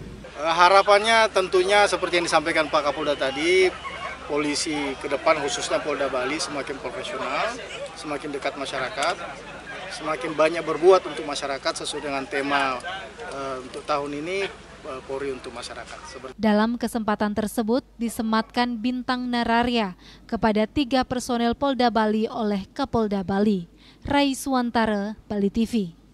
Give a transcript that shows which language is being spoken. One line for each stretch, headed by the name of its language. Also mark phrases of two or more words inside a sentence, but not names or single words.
Indonesian: Harapannya tentunya seperti yang disampaikan Pak Kapolda tadi, polisi ke depan khususnya Polda Bali semakin profesional, semakin dekat masyarakat, semakin banyak berbuat untuk masyarakat sesuai dengan tema untuk tahun ini, Polri untuk Masyarakat. Dalam kesempatan tersebut disematkan bintang Nararya kepada 3 personel Polda Bali oleh Kapolda Bali. Rai Suwantara, Bali TV.